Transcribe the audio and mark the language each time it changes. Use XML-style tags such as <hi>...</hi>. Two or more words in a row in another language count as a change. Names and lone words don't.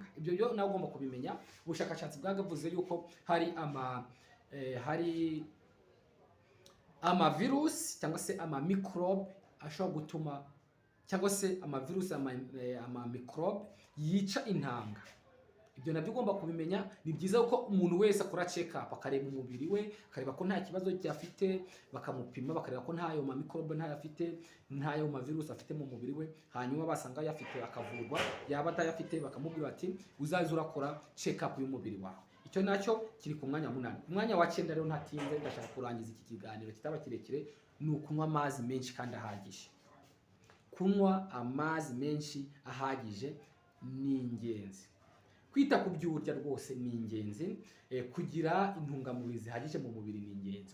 <rw>Ibyo byo nawe ugomba kubimenya. Ubushakashatsi bwagavuze yuko hari amavirusi cyangwa se amamikrobe ashobora gutuma, cyangwa se amavirusi amamikrobe yica intanga. Ibyo nabyo ugomba kubimenya. Ni byiza ko umuntu wese akora</rw> <en>check up,</en> <rw>akareba umubiri we, akareba ko nta kibazo cyafite, bakamupima bakareba ko ntayo mamikrobe ntayo afite, ntayo mavirusi afite mu mubiri we. Hanyuma basanga yafite akavurwa, yaba atayafite bakamubwira ati uzaze urakora</rw> <en>check up</en> <rw>y'umubiri wawe. Icyo nacyo kiri ku mwanya wa 8. Ku mwanya wa 9 rero ntatinze ndashaka kurangiza iki kiganiro kitaba kirekire, ni ukunywa amazi menshi kandi ahagije. Kunywa amazi menshi ahagije ni ingenzi. Kwita ku byo urya rwose ni ingenzi. Kugira intungamubiri zihagije mu mubiri ni ingenzi.</rw>